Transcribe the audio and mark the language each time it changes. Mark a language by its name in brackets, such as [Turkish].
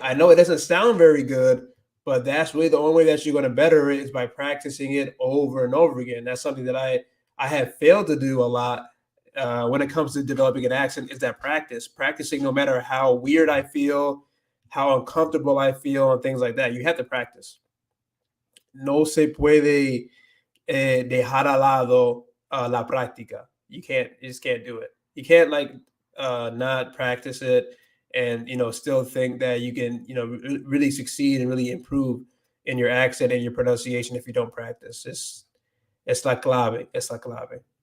[English] I know it doesn't sound very good, but that's really the only way that you're going to better it is by practicing it over and over again. That's something that I have failed to do a lot when it comes to developing an accent. Is that practicing no matter how weird I feel, how uncomfortable I feel, and things like that. You have to practice. [Spanish] No se puede dejar al lado la práctica. [English] You just can't do it. You can't like not practice it and still think that you can really succeed and really improve in your accent and your pronunciation if you don't practice. [Spanish] It's la clave. It's la clave.